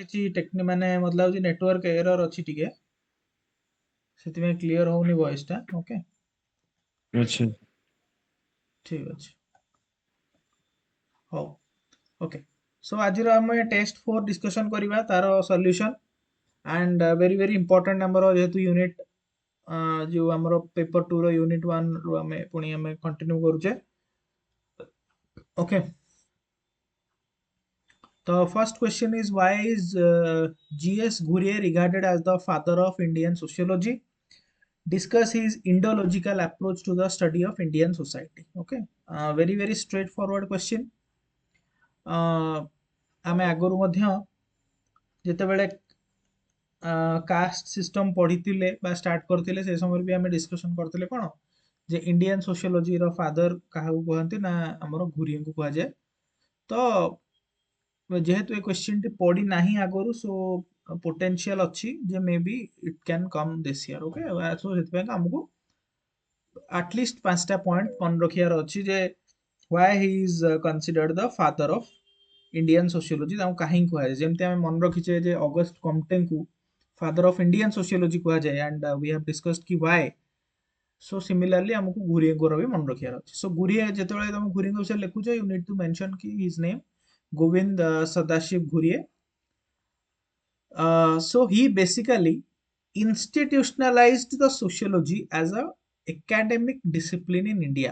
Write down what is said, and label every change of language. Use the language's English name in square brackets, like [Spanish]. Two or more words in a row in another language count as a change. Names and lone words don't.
[Odia] କିଛି ମାନେ ମତେ ଲାଗୁଛି [English] network error [Odia] ଅଛି ଟିକେ ସେଥିପାଇଁ କ୍ଲିୟର ହଉନି ଭଏସ ଟା. ଓକେ ଆଚ୍ଛା ଠିକ ଅଛି ହଉ. [English] okay so [Odia] ଆଜିର ଆମେ [English] test 4 discussion [Odia] କରିବା ତାର ସଲ୍ୟୁସନ [English] and very very important [Odia] ଆମର ଯେହେତୁ ୟୁନିଟ୍ ଯୋଉ ଆମର ପେପର 2 ର ୟୁନିଟ୍ 1 ରୁ ଆମେ ପୁଣି ଆମେ କଣ୍ଟିନ୍ୟୁ କରୁଛେ. ଓକେ. [English] The first question is why is G.S. Ghurye regarded as the father of Indian sociology? Discuss his Indological approach to the study of Indian society. Okay, very very straightforward question. [Odia] ଆମେ ଆଗରୁ ମଧ୍ୟ ଯେତେବେଳେ [English] caste system [Odia] ପଢିଥିଲେ ବା ଷ୍ଟାର୍ଟ କରିଥିଲେ ସେ ସମୟରେ ବି ଆମେ ଡିସ୍କସନ କରିଥିଲେ କଣ ଯେ [English] Indian sociologyର father [Odia] କାହାକୁ କୁହନ୍ତି ନା ଆମର ଘୁରିଙ୍କୁ କୁହାଯାଏ. ତ ଯେହେତୁ ଏ କ୍ୱେଶ୍ଚିନ୍ ଟି ପଡି ନାହିଁ ଆଗରୁ [English] so potential [Odia] ଅଛି ଯେ [English] may be it can come this year. okay so [Odia] ସେଥିପାଇଁ ଆମକୁ ଆଟଲିଷ୍ଟ 5ଟା ପଏଣ୍ଟ ମନେ ରଖିବାର ଅଛି ଯେ [English] why he is considered the father of Indian sociology. [Odia] ତାଙ୍କୁ କାହିଁକି କୁହାଯାଏ ଯେମିତି ଆମେ ମନେ ରଖିଛେ ଯେ ଅଗଷ୍ଟ କମ୍ଟେଙ୍କୁ [English] father of Indian sociology [Odia] କୁହାଯାଏ [English] and we have discussed [Odia] କି why. [English] so similarly [Odia] ଆମକୁ ଘୁରିଙ୍କର ବି ମନେ ରଖିବାର ଅଛି. ସୋ ଘୁରିଆ ଯେତେବେଳେ ତମେ ଘୁରିଙ୍କ ବିଷୟରେ ଲେଖୁଛ [English] you need to mention [Odia] କି [English] his name [Odia] ଗୋବିନ୍ଦ ସଦାଶିବ ଘୁରିଏ. [English] So he basically institutionalized the sociology as a academic discipline in India.